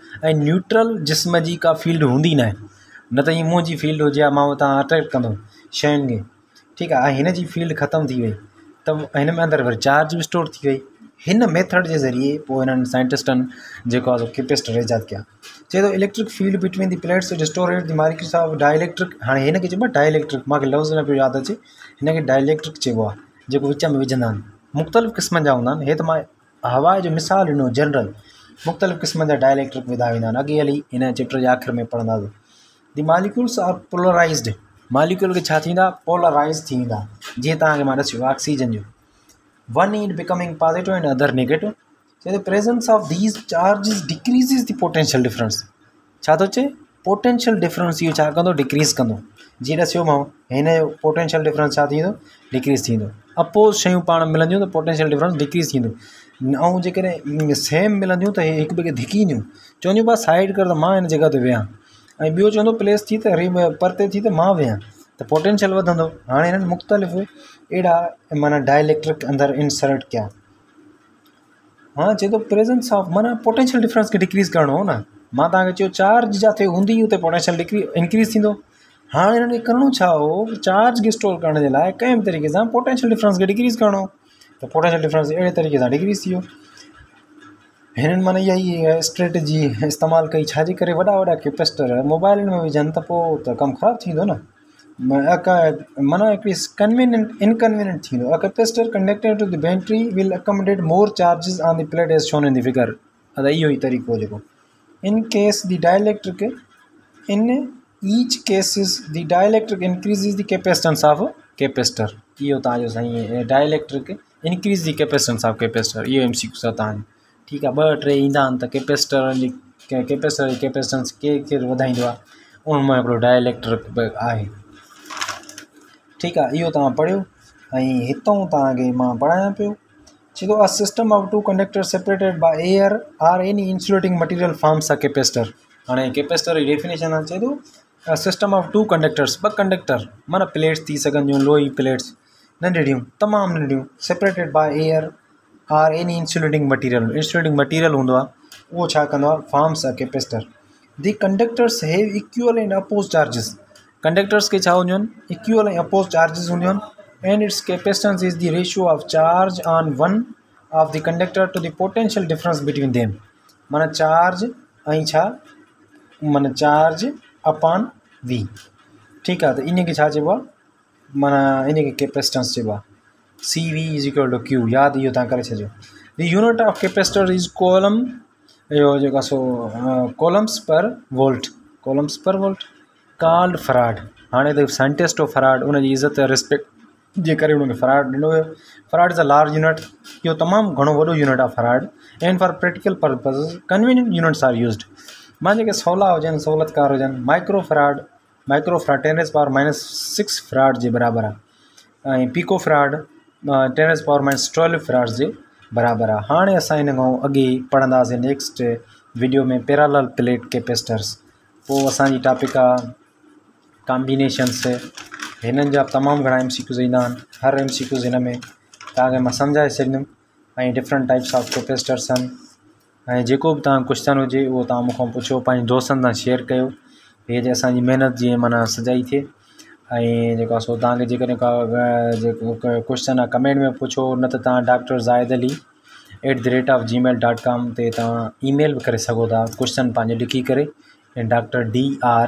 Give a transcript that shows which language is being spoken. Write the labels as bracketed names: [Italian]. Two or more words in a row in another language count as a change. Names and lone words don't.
[Sindhi] ऐं न्यूट्रल जिस्म जी का फील्ड हूंदी न आहे, न त ईअं मुंहं जी फील्ड हुजे हा मां उतां अट्रैक्ट कंदो शयुनि खे, ठीकु आहे। ऐं हिन जी फील्ड ख़तमु थी वई त हिन में अंदरि वरी चार्ज बि स्टोर थी वई। हिन मेथड जे ज़रिए पोइ हिननि साइंटिस्टनि जेको आहे कैपेसिटर ईजाद कया। चए थो [English] electric field between the plates restorate the molecules of dielectric. [Sindhi] हाणे हिन खे चइबो आहे डाइलेक्ट्रिक, मूंखे लफ़्ज़ न पियो यादि अचे, हिन खे डाइलेक्ट्रिक चइबो आहे, जेको विच में विझंदा आहिनि। मुख़्तलिफ़ क़िस्मनि जा हूंदा आहिनि, हे त मां हवा जो मिसाल ॾिनो जनरल, मुख़्तलिफ़ क़िस्मनि जा डाइलेक्ट्रिक विधा वेंदा आहिनि। अॻे हली हिन चैप्टर जे आख़िर में पढ़ंदासीं। [English] the molecules are polarised, [Sindhi] मॉलिक्यूल खे छा थींदा, पोलराइज़ थी वेंदा। जीअं तव्हांखे मां ॾसियो ऑक्सीजन जो, [English] one in becoming positive and other negative. [Sindhi] चए थो [English] presence of these charges decreases the potential difference. [Sindhi] छा थो चए, [English] potential difference [Sindhi] इहो छा कंदो, डिक्रीज़ कंदो। जीअं ॾसियोमांव हिन जो [English] potential difference [Sindhi] छा थींदो, डिक्रीज़ थींदो। अपोज़ शयूं पाण मिलंदियूं त [English] potential difference [Sindhi] डिक्रीज़ थींदो। ऐं जेकॾहिं सेम मिलंदियूं त हिक ॿिए खे धिकी ईंदियूं, चवंदियूं बसि साइड कर त मां हिन जॻह ते वेहां, ऐं ॿियो चवंदो प्लेस थी त परते थी त मां वेहां, त पोटेंशियल वधंदो। हाणे हिननि मुख़्तलिफ़ अहिड़ा माना डाइलेक्ट्रिक अंदरि इंसर्ट कया। हाँ चए थो [English] presence of [Sindhi] माना [English] potential difference [Sindhi] खे डिक्रीज़ करिणो हो न। मां तव्हांखे चयो चार्ज जिथे हूंदी उते पोटेंशियल इंक्रीज़ थींदो। हाणे हिननि खे करिणो छा हो, चार्ज खे स्टोर करण जे लाइ कंहिं बि तरीक़े सां [English] potential difference [Sindhi] खे डिक्रीज़ करिणो, त [English] potential difference [Sindhi] अहिड़े तरीक़े सां डिक्रीज़ थी वियो। हिननि माना इहा ई स्ट्रेटजी इस्तेमालु कई, छाजे करे वॾा वॾा कैपेसिटर मोबाइलनि में विझनि त पोइ त कमु ख़राबु थींदो न। माना हिकिड़ी इनकन्वीनियंट थींदो। [English] a capacitor connected to the battery will accommodate more charges on the plate as shown in the figure. [Sindhi] अदा इहो ई तरीक़ो जेको [English] in case the dielectric in each cases the dielectric increases the capacitance of capacitor. [Sindhi] इहो तव्हांजो साईं [English] dielectric increase the capacitance of capacitor, [Sindhi] इहो MCQ आहे तव्हांजो। ठीकु आहे, 2 3 ईंदा आहिनि त कैपेसिटर जी कैपेसिटेंस केरु वधाईंदो आहे, उन मां हिकिड़ो डाइलेक्ट्रिक आहे। ठीकु आहे, इहो तव्हां पढ़ियो। ऐं हितां तव्हांखे मां पढ़ायां पियो। चए थो [English] a system of 2 conductor separated by air or any insulating material forms a capacitor. [Sindhi] हाणे कैपेसिटर जी डेफिनेशन आहे, चए थो [English] system of 2 conductors, [Sindhi] 2 कंडक्टर माना प्लेट्स थी सघंदियूं, लोही प्लेट्स नंढड़ियूं, तमामु नंढियूं, [English] separated by air or any insulating material [Sindhi] हूंदो आहे, उहो छा कंदो आहे, [English] forms a capacitor. the conductors have equal and opposite charges. [Sindhi] कंडक्टर्स के छा हूंदियूं आहिनि, इक्वल ऐं अपोज चार्जिस हूंदियूं आहिनि। [English] and its capacitance is the ratio of charge on one of the conductor to the potential difference between them. [Sindhi] माना चार्ज ऐं छा माना [English] charge upon V. [Sindhi] ठीकु आहे, त इन खे छा चइबो आहे, माना इन खे कैपेसिटेंस चइबो आहे। [English] CV is equal to Q, [Sindhi] यादि इहो तव्हां करे छॾियो। [English] the unit of capacitor is coulomb, [Sindhi] इहो जेको सो [English] coulombs per volt called farad. [Sindhi] हाणे त [English] scientist of Farad [Sindhi] उनजी इज़त रिस्पेक्ट जे करे उनखे फराड ॾिनो वियो। [English] farad is a large unit, [Sindhi] इहो तमामु घणो वॾो यूनिट आहे फराड। [English] and for practical purpose convenient units are used. [Sindhi] मां जेके सवला हुजनि, सहूलियतकार हुजनि, [English] micro farad [Sindhi] 10⁻⁶ फराड जे बराबरि आहे, ऐं [English] pico farad [Sindhi] 10⁻⁻12 फराड जे बराबरि आहे। हाणे असां हिन खां अॻे पढ़ंदासीं [English] next video [Sindhi] में [English] parallel plate capacitors. [Sindhi] पोइ असांजी टॉपिक आहे कॉम्बिनेशन्स। हिननि जा तमामु घणा MCQs ईंदा आहिनि, हर MCQs हिन में तव्हांखे मां सम्झाए छॾींदुमि। [English] ऐं different types of capacitors आहिनि। [Sindhi] ऐं जेको बि तव्हां क्वेश्चन हुजे उहो तव्हां मूंखां पुछो, पंहिंजे दोस्तनि सां शेयर कयो, हे जे असांजी महिनत जीअं माना सजाई थिए। ऐं जेको आहे सो तव्हांखे जेकॾहिं का जेको क्वेश्चन आहे कमेंट में पुछो, न त तव्हां डॉक्टर ज़ाहिद अली @gmail.com ते तव्हां ईमेल बि करे सघो था, क्वेश्चन पंहिंजो लिखी करे, ऐं Dr.